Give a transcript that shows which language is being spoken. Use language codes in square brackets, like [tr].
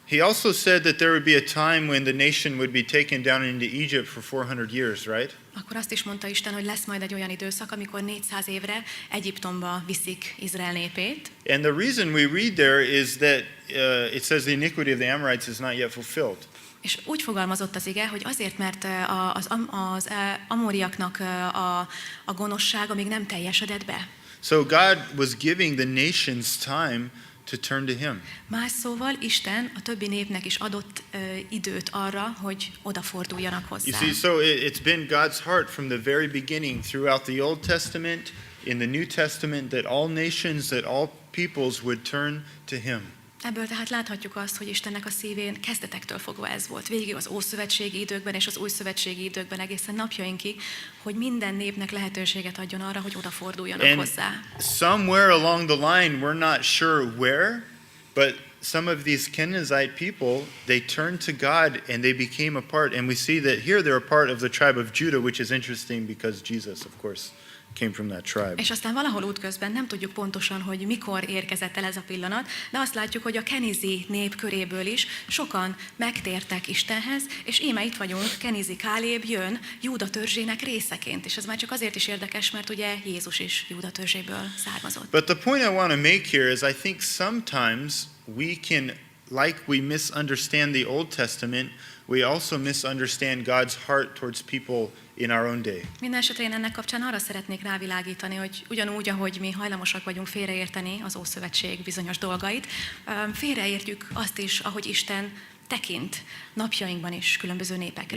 [en] He also said that there would be a time when the nation would be taken down into Egypt for 400 years, right? [hu] Akkor azt is mondta Isten, hogy lesz majd egy olyan időszak, amikor 400 évre Egyiptomba viszik Izrael népét. [en] And the reason we read there is that it says the iniquity of the Amorites is not yet fulfilled. [hu] És úgy fogalmazott az ige, hogy azért, mert az amóriaknak a gonoszsága még nem teljesedett be. [en] So God was giving the nations time to turn to him. [hu] Más szóval Isten a többi népnek is adott időt arra, hogy odaforduljanak [en] You [hu] hozzá. [en] see, so it's been God's heart from the very beginning throughout the Old Testament, in the New Testament, that all nations, that all peoples would turn to him. [hu] Ebből tehát láthatjuk azt, hogy Istennek a szívén kezdetektől fogva ez volt. Végig az ószövetségi időkben és az újszövetségi időkben egészen napjainkig, hogy minden népnek lehetőséget adjon arra, hogy odaforduljanak [en] And [hu] hozzá. [en] somewhere along the line, we're not sure where, but some of these Kenizzite people, they turned to God and they became a part. And we see that here they're a part of the tribe of Judah, which is interesting because Jesus, of course, came from that tribe. [hu] És aztán valahol útközben nem tudjuk pontosan, hogy mikor érkezett el ez a pillanat, de azt látjuk, hogy a kenizi nép köréből is sokan megtértek Istenhez, és íme itt vagyunk, Kenizi Káleb jön Júda törzsének részeként, és ez már csak azért is érdekes, mert ugye Jézus is Júda törzséből származott. [en] But the point I want to make here is I think sometimes we can, like we misunderstand the Old Testament, we also misunderstand God's heart towards people in our own day. [hu] Mindenesetre én ennek kapcsán arra szeretnék rávilágítani, hogy ugyanúgy, ahogy mi hajlamosak vagyunk félreérteni az Ószövetség bizonyos dolgait, félreértjük azt is, ahogy Isten tekint napjainkban is különböző népekre.